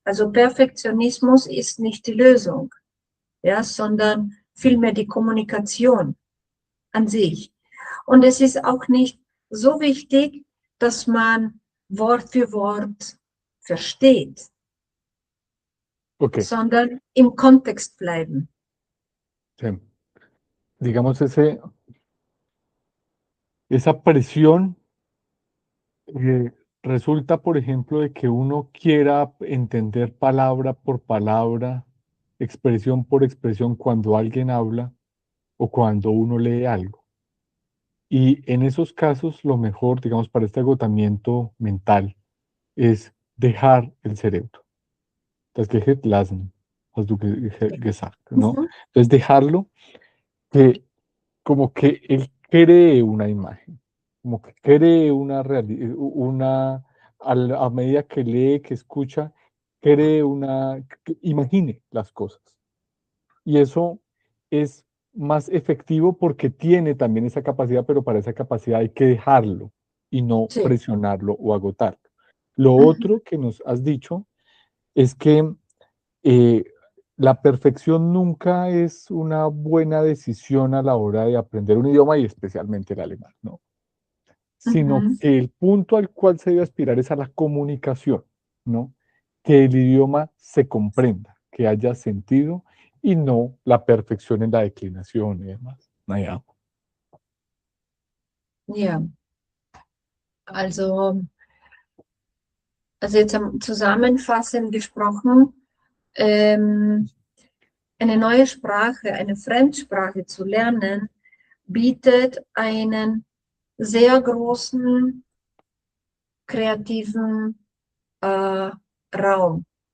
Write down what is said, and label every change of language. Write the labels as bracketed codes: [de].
[de] Also Perfektionismus ist nicht die Lösung, ja, sondern vielmehr die Kommunikation an sich. Und es ist auch nicht so wichtig, dass man Wort für Wort versteht, Ok, sondern im Kontext bleiben. [es] sí. Digamos, esa presión resulta, por ejemplo, de que uno quiera entender palabra por palabra, expresión por expresión cuando alguien habla o cuando uno lee algo. Y en esos casos, lo mejor, digamos, para este agotamiento mental es dejar el cerebro. Das Gehirn lassen, hast du gesagt, ¿no? Mhm. Entonces, dejarlo que como que él cree una imagen, como que cree una realidad, a medida que lee, que escucha, cree que imagine las cosas. Y eso es más efectivo porque tiene también esa capacidad, pero para esa capacidad hay que dejarlo y no Sí. presionarlo o agotarlo. Lo Mhm. otro que nos has dicho es que eh, la perfección nunca es una buena decisión a la hora de aprender un idioma y especialmente el alemán, ¿no? Sino Mhm. que el punto al cual se debe aspirar es a la comunicación, ¿no? Que el idioma se comprenda, que haya sentido y no la perfección en la declinación y demás. [de] Naja. Ja, also, also jetzt zusammenfassend gesprochen, ähm, eine neue Sprache, eine Fremdsprache zu lernen, bietet einen sehr großen kreativen Raum.